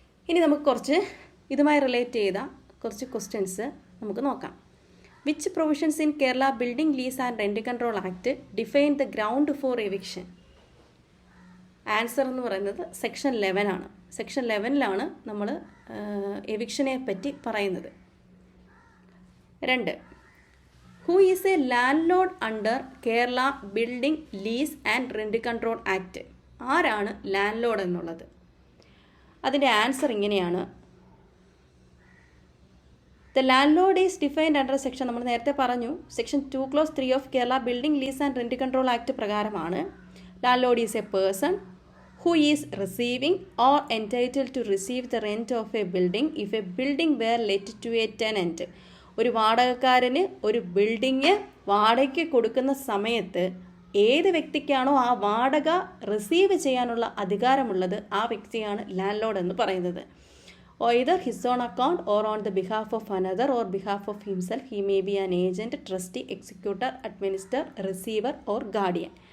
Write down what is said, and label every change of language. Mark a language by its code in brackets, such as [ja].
[ml] ഇനി നമുക്ക് കുറച്ച് ഇതുമായി റിലേറ്റ് ചെയ്ത കുറച്ച് ക്വസ്റ്റ്യൻസ് നമുക്ക് നോക്കാം. [en] Which provisions in Kerala building lease and rent control act define the ground for eviction? [ml] Answer എന്ന് പറയുന്നത് സെക്ഷൻ 11 സെക്ഷൻ 11 നമ്മൾ എവിക്ഷനെ പറ്റി പറയുന്നത്. 2. [en] Who is a landlord under Kerala Building Lease and Rent Control Act? [ml] ആരാണ് ലാൻഡ് ലോഡ് എന്നുള്ളത്? അതിൻ്റെ answer ഇങ്ങനെയാണ്. [en] The landlord is defined under section, [ml] നമ്മൾ നേരത്തെ പറഞ്ഞു, [en] section 2 clause 3 of Kerala building lease and rent control act [ml] പ്രകാരമാണ് [en] Landlord is a person who is receiving or entitled to receive the rent of a building if a building were let to a tenant. [ml] ഒരു വാടകക്കാരന് ഒരു building വാടകയ്ക്ക് കൊടുക്കുന്ന സമയത്ത് ഏത് വ്യക്തിക്കാണോ ആ വാടക receive ചെയ്യാനുള്ള അധികാരമുള്ളത് ആ വ്യക്തിയാണ് ലാൻഡ് ലോഡ് എന്ന് പറയുന്നത്. [en] either his own account or on the behalf of another or behalf of himself, he may be an agent, trustee, executor, administrator, receiver or guardian.